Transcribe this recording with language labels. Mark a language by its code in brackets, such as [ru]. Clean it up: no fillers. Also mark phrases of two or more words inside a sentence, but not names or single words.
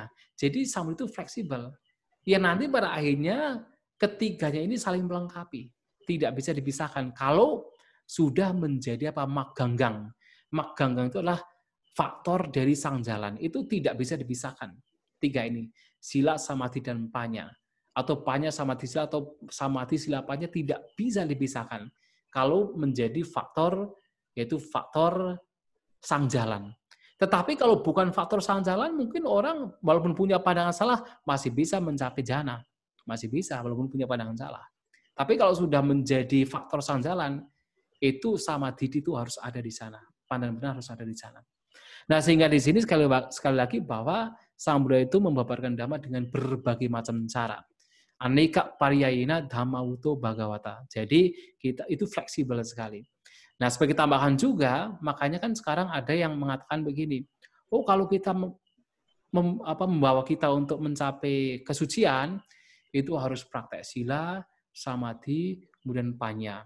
[id] Jadi Sang Buddha itu fleksibel. Ya nanti pada akhirnya, ketiganya ini saling melengkapi. Tidak bisa dipisahkan. Kalau sudah menjadi mak ganggang. Mak ganggang itu adalah faktor dari sang jalan. Itu tidak bisa dipisahkan. Tiga ini. Sila, samadhi, dan panya. Atau panya, samadhi, sila, atau samadhi, sila, panya tidak bisa dipisahkan. Kalau menjadi faktor, yaitu faktor sang jalan. Tetapi kalau bukan faktor sang jalan, mungkin orang walaupun punya pandangan salah, masih bisa mencapai jana. Masih bisa, walaupun punya pandangan salah. Tapi kalau sudah menjadi faktor sang jalan, itu samadhi itu harus ada di sana. Pandangan benar harus ada di sana. Nah, sehingga di sini sekali lagi bahwa Sang Buddha itu membabarkan Dhamma dengan berbagai macam cara. [pi] Aneka pariyayina dhammawuto bhagavata. [id] Jadi kita itu fleksibel sekali. Nah, sebagai tambahan juga, makanya kan sekarang ada yang mengatakan begini, oh kalau kita membawa kita untuk mencapai kesucian, itu harus praktek sila, samadhi, kemudian panya.